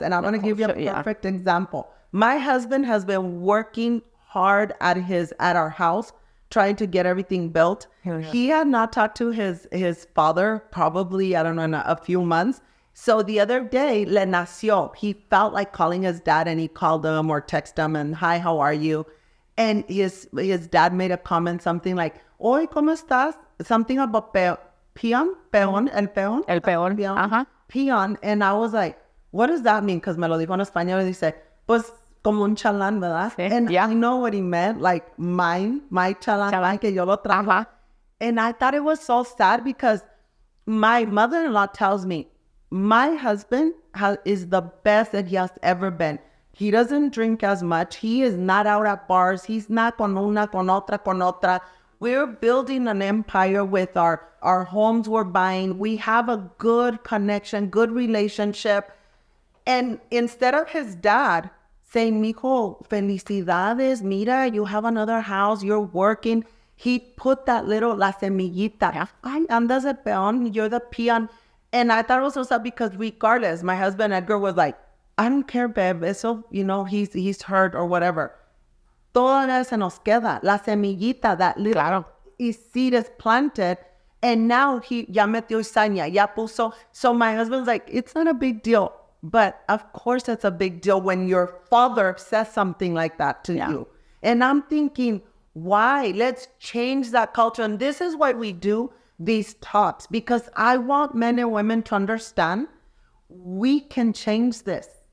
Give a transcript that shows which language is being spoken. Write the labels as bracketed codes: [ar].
[en] And I'm going to give you a perfect example. My husband has been working hard at our house, trying to get everything built. He had not talked to his father probably, I don't know, in a few months. So the other day, [es] le nació. [en] He felt like calling his dad, and he called him or texted him and, hi, how are you? And his dad made a comment, something like, [es] Hoy, ¿cómo estás? [en] Something about peón, [es] el peón. El peón, ajá. Peón. [en] And I was like, what does that mean? [es] Because me lo dijo en español, y dice, pues, como un chalán, ¿verdad? Sí, [en] and I know what he meant, like my chalán, [es] que yo lo trajo. Ajá. [en] And I thought it was so sad, because my mother-in-law tells me, my husband is the best that he has ever been. He doesn't drink as much. He is not out at bars. He's not [es] con una, con otra. [en] We're building an empire with our homes we're buying. We have a good connection, good relationship. And instead of his dad saying, [es] mijo, felicidades, mira, [en] you have another house, you're working, he put that little, [es] la semillita. [en] Yeah. [es] Ay, andas de peón, [en] you're the peon. And I thought it was so sad, because regardless, my husband Edgar was like, I don't care, babe, eso, he's hurt or whatever. [es] Todavía se nos queda la semillita, [en] that little seed is planted, and now he [es] ya metió cizaña, ya puso. [en] So my husband's like, it's not a big deal, but of course it's a big deal when your father says something like that to you. And I'm thinking, why? Let's change that culture. And this is why we do these talks, because I want men and women to understand we can change this.